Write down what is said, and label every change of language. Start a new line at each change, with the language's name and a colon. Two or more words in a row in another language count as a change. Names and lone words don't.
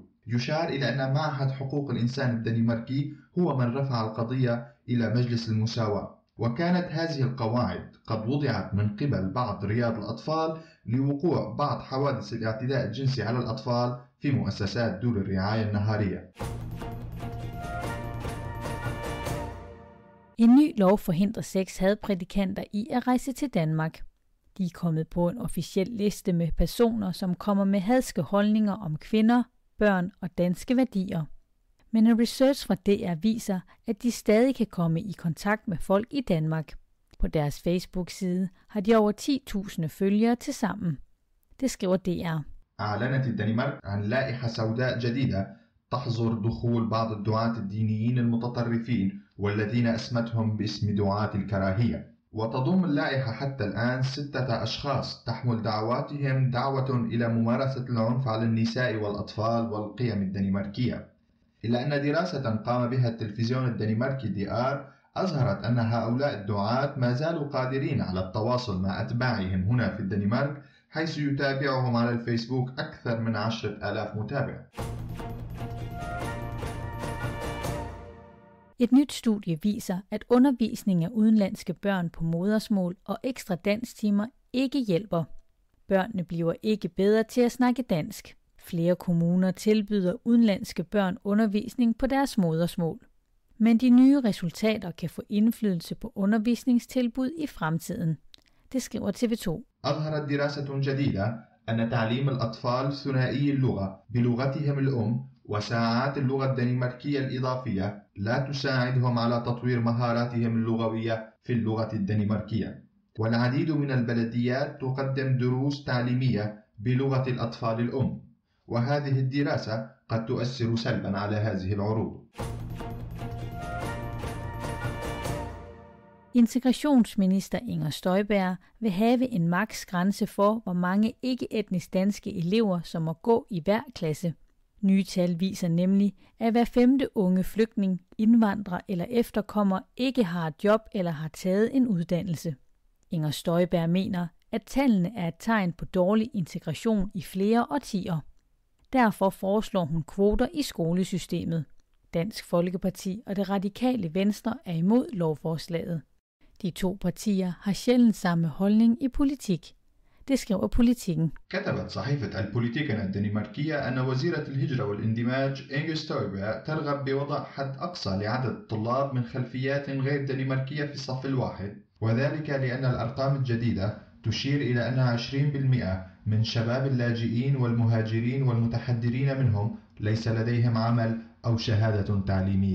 Arabic: يشار إلى أن معهد حقوق الإنسان الدنماركي هو من رفع القضية إلى مجلس المساواة. وكانت هذه القواعد قد وضعت من قبل بعض رياض الأطفال لوقوع بعض حوادث الاعتداء الجنسي على الأطفال في مؤسسات دور الرعاية النهارية.
Danish: En ny lov forhindrer 6 hadprædikanter i at rejse til Danmark. De er kommet på en officiel liste med personer, som kommer med hadske holdninger om kvinder, børn og danske værdier. Men en research fra DR viser, at de stadig kan komme i kontakt med folk i Danmark. På deres Facebook-side har de over 10.000 følgere til sammen. Det skriver DR.
Arabic: أعلنت الدنمارك عن لائحة سوداء جديدة تحظر دخول بعض الدعاة الدينيين المتطرفين والذين أسمتهم باسم دعاة الكراهية. وتضم اللائحة حتى الآن 6 أشخاص تحمل دعواتهم دعوة إلى ممارسة العنف على النساء والأطفال والقيم الدنماركية. إلا أن دراسة قام بها التلفزيون الدنماركي DR أظهرت أن هؤلاء الدعاة ما زالوا قادرين على التواصل مع أتباعهم هنا في الدنمارك، حيث يتابعهم على الفيسبوك أكثر من 10,000 متابع.
Danish: Et nyt studie viser, at undervisning af udenlandske børn på modersmål og ekstra dansktimer ikke hjælper. Børnene bliver ikke bedre til at snakke dansk. Flere kommuner tilbyder udenlandske børn undervisning på deres modersmål. Men de nye resultater kan få indflydelse på undervisningstilbud i fremtiden. Det skriver TV2.
Arabic: أظهرت دراسة جديدة أن تعليم الأطفال ثنائي اللغة بلغتهم الأم وساعات اللغة الدنماركية الإضافية لا تساعدهم على تطوير مهاراتهم اللغوية في اللغة الدنماركية. والعديد من البلديات تقدم دروس تعليمية بلغة الأطفال الأم، وهذه الدراسة قد تؤثر سلبا على هذه العروض.
Danish: Integrationsminister Inger Støjberg vil have en maksgrænse for, hvor mange ikke-etnisk danske elever, som må gå i hver klasse. Nye tal viser nemlig, at hver 5. unge flygtning, indvandrer eller efterkommer ikke har et job eller har taget en uddannelse. Inger Støjberg mener, at tallene er et tegn på dårlig integration i flere årtier. Derfor foreslår hun kvoter i skolesystemet. Dansk Folkeparti og det radikale Venstre er imod lovforslaget. De 2 partier har sjældent samme holdning i politik. Det skriver Politiken.
Arabic: كتبت صحيفة البوليتيكن الدنماركية أن وزيرة الهجرة والاندماج إنغ ستويبر ترغب بوضع حد أقصى لعدد الطلاب من خلفيات غير دنماركية في الصف الواحد، وذلك لأن الأرقام الجديدة تشير إلى أن 20% من شباب اللاجئين والمهاجرين والمتحدرين منهم ليس لديهم عمل أو شهادة تعليمية.